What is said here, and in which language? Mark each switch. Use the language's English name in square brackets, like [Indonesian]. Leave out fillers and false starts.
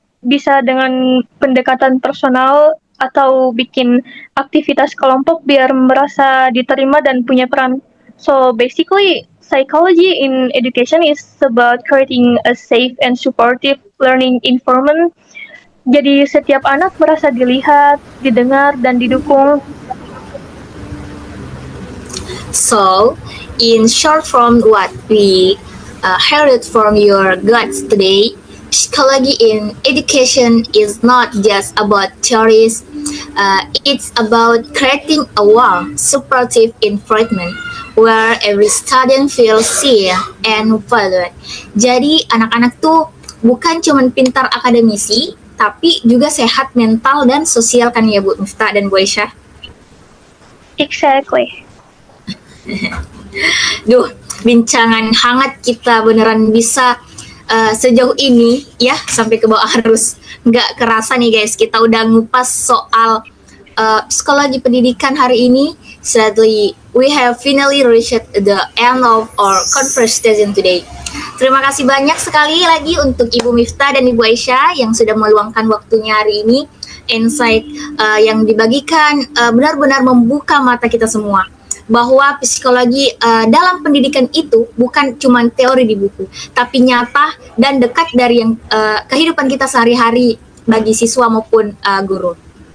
[Indonesian] Bisa dengan pendekatan personal atau bikin aktivitas kelompok biar merasa diterima dan punya peran. [English] So basically, psychology in education is about creating a safe and supportive learning environment. [Indonesian] Jadi setiap anak merasa dilihat, didengar, dan didukung. [English] So, in short from what we heard from your guides today, psychology in education is not just about theories, it's about creating a warm, supportive environment where every student feels seen and valued. [Indonesian] Jadi anak-anak tuh bukan cuma pintar akademisi, tapi juga sehat mental dan sosial kan ya Bu Miftah dan Bu Aisyah? [English] Exactly. [Indonesian] Duh, bincangan hangat kita beneran bisa sejauh ini ya, sampai ke bawah arus. Nggak kerasa nih guys, kita udah ngupas soal psikologi pendidikan hari ini. [English] Sadly, we have finally reached the end of our conversation today. [Indonesian] Terima kasih banyak sekali lagi untuk Ibu Miftah dan Ibu Aisyah yang sudah meluangkan waktunya hari ini. Insight yang dibagikan benar-benar membuka mata kita semua bahwa psikologi dalam pendidikan itu bukan cuma teori di buku, tapi nyata dan dekat dari yang kehidupan kita sehari-hari bagi siswa maupun guru.